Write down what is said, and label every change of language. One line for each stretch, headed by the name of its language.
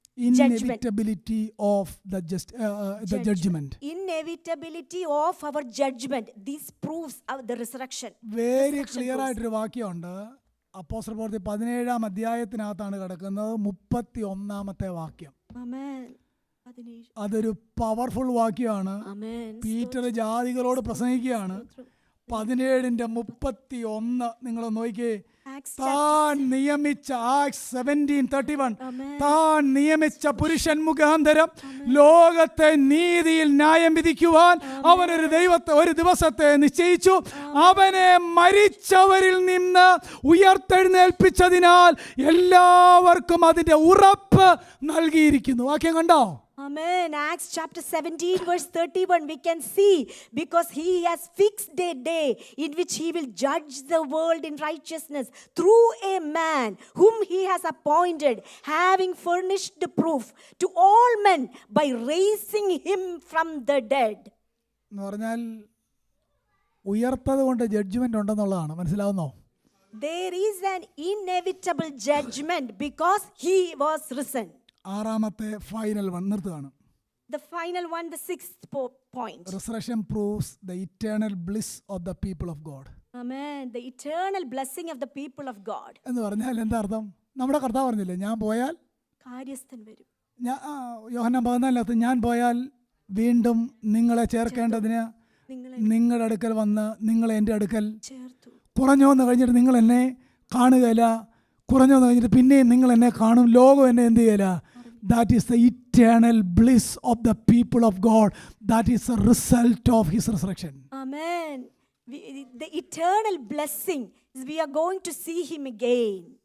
English: Inevitability of the judgment. Inevitability of our judgment. This proves the resurrection. Very clear
Malayalam: ആയിട്ടൊരു വാക്യമുണ്ട്. അപ്പോസ്തല പ്രവൃത്തി 17-ാം അധ്യായത്തിനകത്താണ് കിടക്കുന്നത്, 31-ാമത്തെ വാക്യം.
English: Amen.
Malayalam: അതൊരു പവർഫുൾ വാക്യമാണ്.
English: Amen.
Malayalam: പീറ്റർ ജാതികളോട് പ്രസംഗിക്കുകയാണ്. 17:31 നിങ്ങൾ നോക്കിയേ.
English: Acts
Malayalam: താൻ നിയമിച്ച Acts 17:31
English: Amen.
Malayalam: താൻ നിയമിച്ച പുരുഷൻ മുഖാന്തരം ലോകത്തെ നീതിയിൽ ന്യായം വിധിക്കുവാൻ അവനൊരു ഒരു ദിവസത്തെ നിശ്ചയിച്ചു. അവനെ മരിച്ചവരിൽ നിന്ന് ഉയർത്തെഴുന്നേൽപ്പിച്ചതിനാൽ എല്ലാവർക്കും അതിന്റെ ഉറപ്പ് നൽകിയിരിക്കുന്നു. വാക്യം കണ്ടോ?
English: Amen. Acts chapter 17 verse 31 we can see, because he has fixed a day in which he will judge the world in righteousness through a man whom he has appointed, having furnished the proof to all men by raising him from the dead.
Malayalam: എന്ന് പറഞ്ഞാൽ ഉയർത്തത് കൊണ്ട് judgement ഉണ്ടെന്നുള്ളതാണ്. മനസ്സിലാവുന്നോ?
English: There is an inevitable judgment because he was risen.
Malayalam: ആറാമത്തെ final one നിർത്തുകയാണ്.
English: The final one, the sixth point. Resurrection proves the eternal bliss of the people of God. Amen. The eternal blessing of the people of God.
Malayalam: എന്ന് പറഞ്ഞാൽ എന്താ അർത്ഥം? നമ്മുടെ കർത്താവ് പറഞ്ഞില്ലേ, ഞാൻ പോയാൽ കാര്യസ്ഥൻ വരും. യോഹന്നാൻ 14 ഞാൻ പോയാൽ വീണ്ടും നിങ്ങളെ ചേർക്കേണ്ടതിന് നിങ്ങളുടെ അടുക്കൽ വന്ന് നിങ്ങളെ എൻ്റെ അടുക്കൽ ചേർത്തു. കുറഞ്ഞോന്ന് കഴിഞ്ഞിട്ട് നിങ്ങൾ എന്നെ കാണുകയില്ല, കുറഞ്ഞോന്ന് കഴിഞ്ഞിട്ട് പിന്നെയും നിങ്ങൾ എന്നെ കാണും, ലോകം എന്നെ എന്ത് ചെയ്യില്ല.
English: That is the eternal bliss of the people of God. That is the result of his resurrection. Amen. The eternal blessing is we are going to see him again.